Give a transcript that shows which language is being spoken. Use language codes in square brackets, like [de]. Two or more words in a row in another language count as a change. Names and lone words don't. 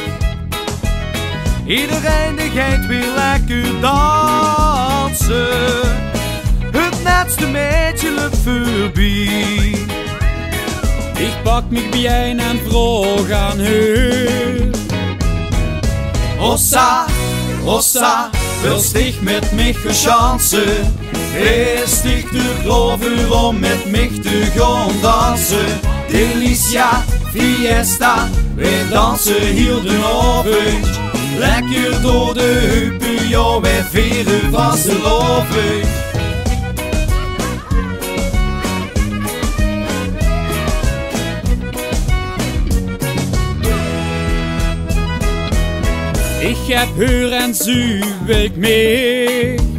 [nl] Iedereen die gaat weer lekker dansen. Het netste meisje loopt voorbij. Ik pak mich bij en vroeg aan haar. [de] Hossa, hossa, willst dich mit mich chansen? Bist dich durch [nl] Clover om met mich te gaan dansen? [es] Delicia, fiesta, [nl] wij dansen heel de avond. Lekker door de heupen, ja, wij vieren vastelovend. Ik heb haar en ze wil ik mee.